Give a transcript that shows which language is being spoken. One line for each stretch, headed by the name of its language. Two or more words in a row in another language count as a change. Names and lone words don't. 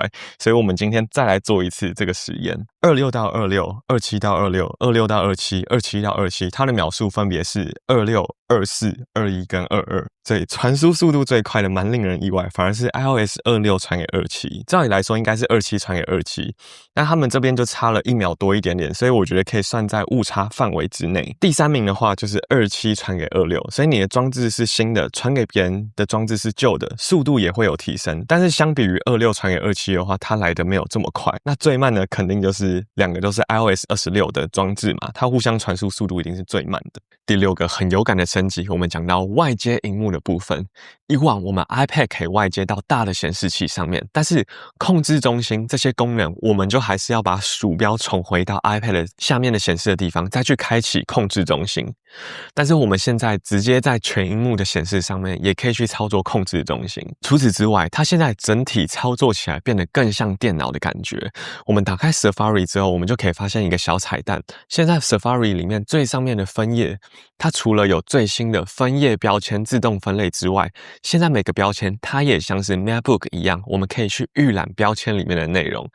Chinese: 所以我們今天再來做一次這個實驗：26到26，27到26，26到27，27到27，它的秒數分別是26、24、21跟22。所以傳輸速度最快的蠻令人意外，反而是 iOS 26傳給27。照理來說應該是27傳給27，但他們這邊就差了1秒多一點點，所以我覺得可以算在誤差範圍之內。第3名的話就是27傳給26，所以你的裝置是新的，傳給別人的裝置是舊的，速度也會有提升。但是相比於26傳給27的話，它來的沒有這麼快。那最慢的肯定就是兩個都是 iOS 26的裝置嘛，它互相傳輸速度一定是最慢的。第6個很有感的升級，我們講到外接螢幕的部分。以往我們 iPad 可以外接到大的顯示器上面，但是控制中心這些功能，我們就還是要把鼠標重回到 iPad 的下面的顯示的地方，再去開啟控制中心。但是我們現在直接在全螢幕的顯示上面，也可以去操作控制中心。除此之外，它現在整體操作起來变得更像電腦的感覺。我們打開 Safari 之後，我們就可以發現一個小彩蛋。現在 Safari 裡面最上面的分頁，它除了有最新的分頁標籤自動分類之外，現在每個標籤它也像是 MacBook 一樣，我們可以去預覽標籤裡面的內容。